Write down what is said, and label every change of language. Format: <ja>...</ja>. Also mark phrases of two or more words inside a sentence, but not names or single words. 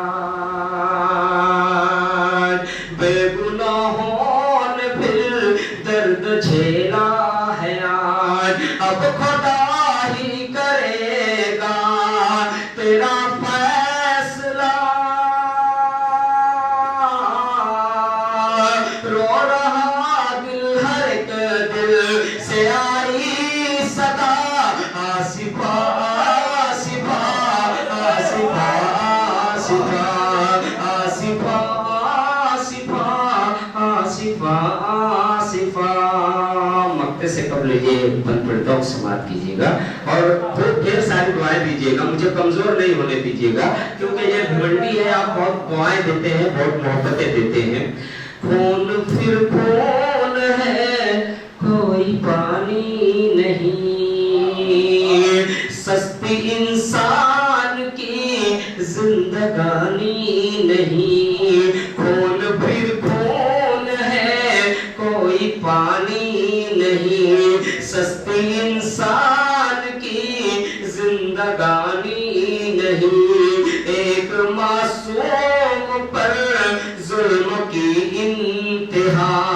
<ur>یار بے گناہوں نے پھر درد جھیلا ہے یار اب خدا ہی کرے گا تیرا فیصلہ رو رہا دل ہر ایک دل سے آئی صدا آصفا آصفا آصفا آصفا آصفا آصفا آصفا مقطع سے قبل یہ بند پڑھتا ہوں سماعت کیجیے گا اور ڈھیر ساری دعائیں دیجیے گا مجھے کمزور نہیں ہونے دیجیے گا کیونکہ یہ بھیونڈی ہے آپ بہت دعائیں دیتے ہیں بہت محبتیں دیتے ہیں خون پھر خون ہے کوئی پانی نہیں سستی انسان کی زندگانی نہیں خون پھر خون ہے کوئی پانی نہیں سستی انسان کی زندگانی نہیں ایک معصوم پر ظلم کی انتہا</ur>